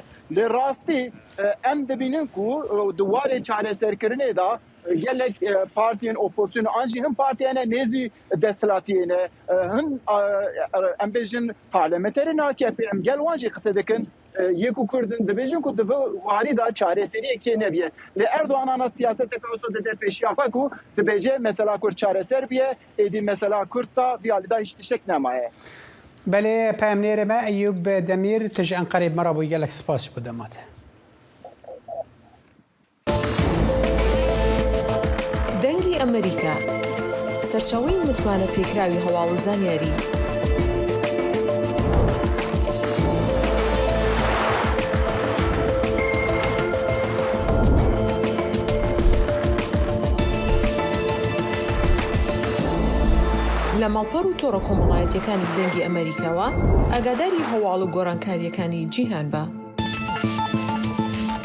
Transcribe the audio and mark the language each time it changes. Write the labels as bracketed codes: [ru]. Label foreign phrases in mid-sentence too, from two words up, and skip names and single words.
[ku] Lê rastî em dibînin ku di warê çareserkirinê da gelek partiyên opozisyonu an jî hin partiyene nêzî desthilatiyê hin em bêjin parlamenterên AKP em gel wan jî qise dikin yekû Kurdin dibêjin ku di warî da çareseriyek çê nebiye. Lê Erdoğan ana siyaseteke wisa dide pêşiya xwe ku dibêje mesela Kurd çareser biye êdî mesela Kurd da vî da hiç tiştek nemaye. Belê peyamnêrê me Eyûb Demîr tu ji Enqerê me re bû gelek spas bu demate. [ckb] دەنگی ئەمریکا سەرچاوەی متمانە پێکراوی هەواڵ و زانیاری لە ماڵپەڕ و تۆڕە کۆمەڵایەتیەکانی دەنگی ئەمریکاوە ئاگاداری هەواڵ و گۆڕانکاریەکانی جیهان بە.